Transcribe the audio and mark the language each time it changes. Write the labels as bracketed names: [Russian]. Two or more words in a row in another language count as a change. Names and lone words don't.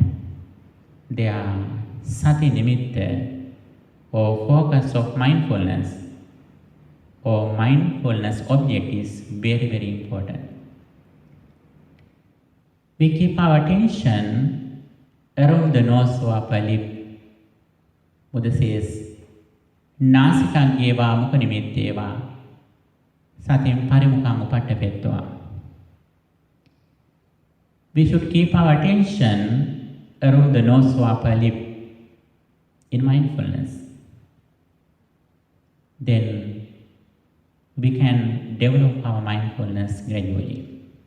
[English] They are [Pali] Sati nimitta, [English] or focus of mindfulness, or mindfulness object is very, very important. We keep our attention around the nose or upper lip. Buddha says, [Pali] Nasikang eva mukha nimitteva, satim parimukang upattapettva. [English] We should keep our attention around the nose or upper lip in mindfulness. Then we can develop our mindfulness gradually.